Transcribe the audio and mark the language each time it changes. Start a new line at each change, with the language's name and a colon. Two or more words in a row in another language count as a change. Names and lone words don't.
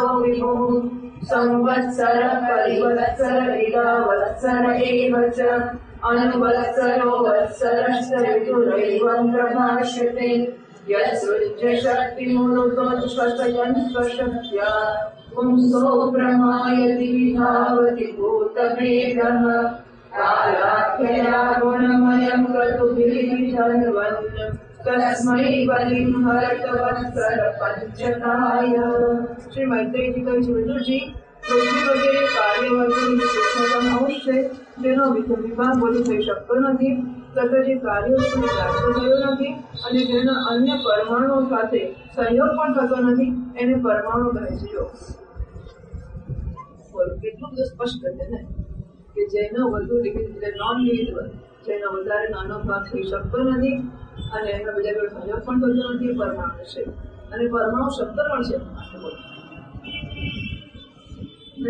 Sanskrit: विभुः संवत्सर परिवत्सर इडावत्सर एव च अनुवत्सरो वत्सरश्च ऋतुरैवं प्रभाष्यते यत्सृज्य शक्तिमुनुतोच्छ्वसयन् स्वशक्त्या पुंसो भ्रमायति विधावति भूतभेदः कालाख्यया गुणमयं क्रतुभिर्विधन्वन् तस्मै बलिं हरतवत्सर पंचकाय।
Gujarati: श्री मैत्रेय जी કહે છે વિદુરજી પૃથ્વી વગેરે કાર્ય વર્ગોની સૂક્ષ્મતમ અંશ છે જેનો વિભાગ બોલી થઈ શકતો નથી તથા જે કાર્યો પ્રાપ્ત થયો નથી અને જેના અન્ય પરમાણુઓ સાથે સંયોગ પણ થતો નથી એને પરમાણુ કહે છે. જો કેટલું બધું સ્પષ્ટ છે ને કે જેનો વધુ
English: non livizable
Gujarati: જેનો વધારે નાનો ભાગ થઈ શકતો નથી અને એના બીજા જોડે સંયોગ પણ થતો નથી પરમાણુ છે અને પરમાણુ શબ્દ પણ છે.